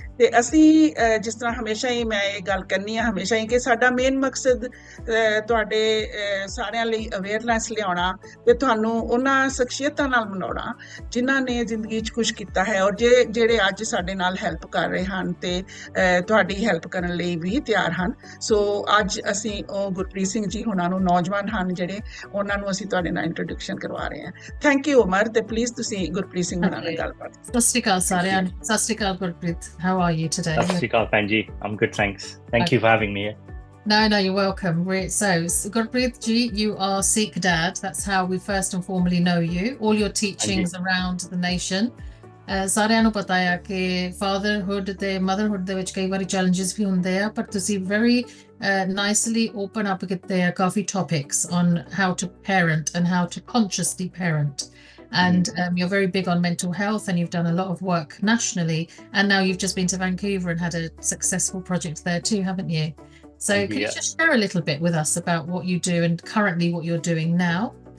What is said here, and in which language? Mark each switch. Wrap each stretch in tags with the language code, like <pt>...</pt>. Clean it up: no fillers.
<pa>ਤੇ ਅਸੀਂ ਜਿਸ ਤਰ੍ਹਾਂ ਹਮੇਸ਼ਾ ਹੀ ਮੈਂ ਇਹ ਗੱਲ ਕਰਨੀ ਆ ਹਮੇਸ਼ਾ ਹੀ ਕਿ ਸਾਡਾ ਮੇਨ ਮਕਸਦ ਤੁਹਾਡੇ ਸਾਰਿਆਂ ਲਈ ਅਵੇਅਰਨੈਸ ਲਿਆਉਣਾ ਤੇ ਤੁਹਾਨੂੰ ਉਹਨਾਂ ਸ਼ਖਸੀਅਤਾਂ ਨਾਲ ਮਿਲਾਉਣਾ ਜਿਨ੍ਹਾਂ ਨੇ ਜ਼ਿੰਦਗੀ 'ਚ ਕੁਛ ਕੀਤਾ ਹੈ ਔਰ ਜਿਹੜੇ ਅੱਜ ਸਾਡੇ ਨਾਲ ਹੈਲਪ ਕਰ ਰਹੇ ਹਨ ਤੇ ਤੁਹਾਡੀ ਹੈਲਪ ਕਰਨ ਲਈ ਵੀ ਤਿਆਰ ਹਨ। ਸੋ ਅੱਜ ਅਸੀਂ ਉਹ ਗੁਰਪ੍ਰੀਤ ਸਿੰਘ ਜੀ ਹੁਣਾਂ ਨੂੰ, ਨੌਜਵਾਨ ਹਨ ਜਿਹੜੇ, ਉਹਨਾਂ ਨੂੰ ਅਸੀਂ ਤੁਹਾਡੇ ਨਾਲ ਇੰਟਰੋਡਕਸ਼ਨ ਕਰਵਾ ਰਹੇ ਹਾਂ। ਥੈਂਕ ਯੂ ਅਮਰ, ਤੇ ਪਲੀਜ਼ ਤੁਸੀਂ ਗੁਰਪ੍ਰੀਤ ਸਿੰਘ ਹੁਣਾਂ ਨਾਲ ਗੱਲਬਾਤ। ਸਤਿ ਸ਼੍ਰੀ ਅਕਾਲ ਸਾਰਿਆਂ ਨੂੰ। ਸਤਿ ਸ਼੍ਰੀ ਅਕਾਲ</pa> <en>Gurpreet, how are you today? Sat Sri Akal, Panji. I'm good, thanks. Thank you for having me here. No, you're welcome. So Gurpreet ji, you are Sikh dad. That's how we first and formally know you. All your teachings around the nation.</en> <pa>ਸਾਰਿਆਂ ਨੂੰ ਪਤਾ ਹੈ ਕਿ fatherhood ਤੇ motherhood ਦੇ ਵਿੱਚ ਕਈ ਵਾਰੀ challenges ਵੀ ਹੁੰਦੇ ਆ, ਪਰ ਤੁਸੀਂ</pa> <en>very nicely open up</en> <pa>ਕੀਤੇ ਆ ਕਾਫੀ topics</pa> <en>on how to parent and how to consciously parent. And you're very big on mental health, and you've done a lot of work nationally, and now you've just been to Vancouver and had a successful project there too, haven't you? So can you just share a little bit with us about what you do and currently what you're doing now?</en>